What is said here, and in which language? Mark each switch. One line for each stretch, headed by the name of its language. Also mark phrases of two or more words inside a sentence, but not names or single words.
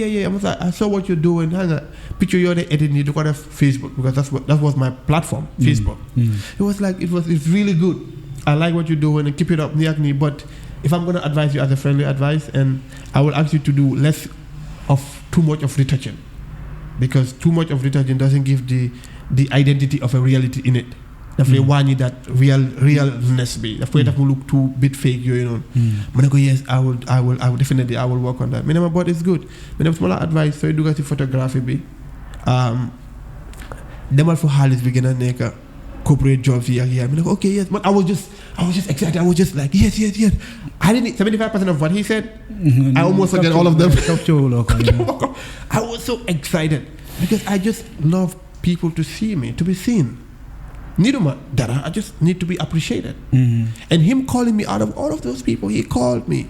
English: I was like, I saw what you're doing. Hang on, picture you're editing. You got Facebook because that was my platform, Facebook. It was like it's really good. I like what you're doing and keep it up, but if I'm gonna advise you as a friendly advice, and I will ask you to do less of too much of retouching, because too much of retouching doesn't give the identity of a reality in it.
Wolof: Dafay wàññi
English: that realness
Wolof: bi dafay def mu
English: look too bit fake
Wolof: yooyu noonu. ma ne ko
English: yes I will definitely I will work on that.
Wolof: ma ne ma
English: but it's good.
Wolof: ma ne ma la advice sooy dugga ci photographie bi demal fu xaalis bi gën a nekk
English: corporate jobs
Wolof: yi ak yaay. ma ne ko
English: okay yes, but I was just excited. I was just like yes. I didn't 75% of what he said. I almost forget all of them. I was so excited because I just love people to see me, to be seen. I just need to be appreciated. And him calling me out of all of those people, he called me.